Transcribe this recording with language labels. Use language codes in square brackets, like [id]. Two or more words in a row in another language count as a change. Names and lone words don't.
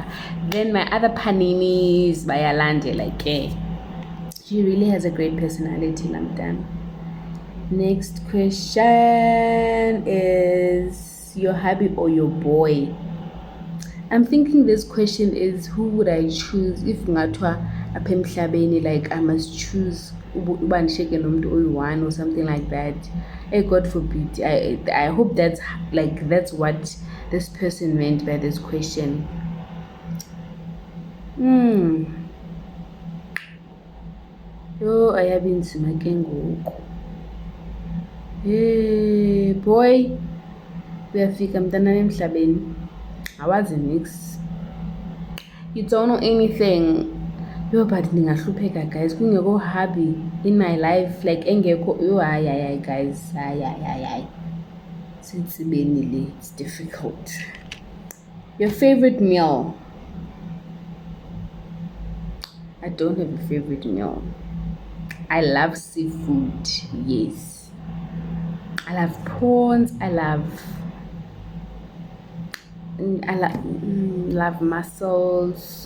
[en] Then my other paninis by Alande, she really has a great personality, Lamdan. Next question is your hubby or your boy? I'm thinking this question is who would I choose if [xh] ngatwa apha emhlabeni, [en] like I must choose [xh] uba ndishiyeke nomuntu oyi-one [en] or something like that. Hey, God forbid. I hope that's what this person meant by this question. [xh] Yo, ayabe nzima ke ngoku. [en] Hey boy, [xh] uyafika mntanami emhlabeni, awazi nix, [en] you don't know anything. Yo, but ndingahlupheka, guys, kungekho hubby in my life, like engekho. [xh] Yo, hayi guys, hayi sitsibeni le, [en] it's difficult. Your favorite meal? I don't have a favorite meal. I love seafood, yes. I love prawns. I love mussels.